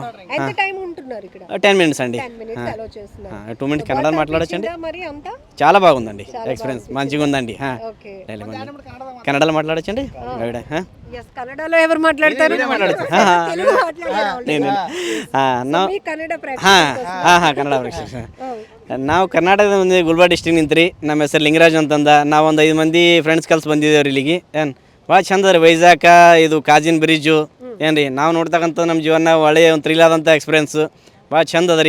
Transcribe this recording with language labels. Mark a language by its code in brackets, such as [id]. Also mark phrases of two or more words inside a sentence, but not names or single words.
[te] ఎంత టైం ఉంటున్నారు ఇక్కడ? 10 మినిట్స్ అండి. 10 మినిట్స్ అలో చేస్తున్నారు. 2 మినిట్స్ కన్నడ మాట్లాడొచ్చండి. మరి అంతా చాలా బాగుందండి. ఎక్స్పీరియన్స్ మంచిగా ఉందండి. ఓకే. కన్నడలో మాట్లాడొచ్చండి. yes కన్నడలో ఎవరు మాట్లాడతారు? తెలుగు మాట్లాడారు నేను మీ కన్నಡ ಪ್ರೇಕ್ಷಕರು [kn] ಕನ್ನಡ ಪ್ರೇಕ್ಷಕ ನಾವು ಕರ್ನಾಟಕದ ಒಂದು ಗುಲ್ಬರ್ಗ ಡಿಸ್ಟ್ರಿಕ್ಟ್ ನಿಂತ್ರಿ. ನಮ್ಮ ಹೆಸರು ಲಿಂಗರಾಜ್ ಅಂತಂದ. ನಾವು ಒಂದು 5 ಮಂದಿ ಫ್ರೆಂಡ್ಸ್ ಕಲ್ಸಿ ಬಂದಿದ್ದೇವ್ರಿ ಇಲ್ಲಿಗೆ. ಏನು ಭಾಳ ಚಂದ ರೀ ವೈಜಾಗ ಇದು ಕಾಜಿನ್ ಬ್ರಿಡ್ಜು ಏನು ರೀ ನಾವು ನೋಡ್ತಕ್ಕಂಥ ನಮ್ಮ ಜೀವನ ಒಳ್ಳೆಯ ಒಂದು ಥ್ರಿಲ್ ಆದಂಥ ಎಕ್ಸ್ಪೀರಿಯನ್ಸು ಭಾಳ ಚಂದ ಅದ ರೀ.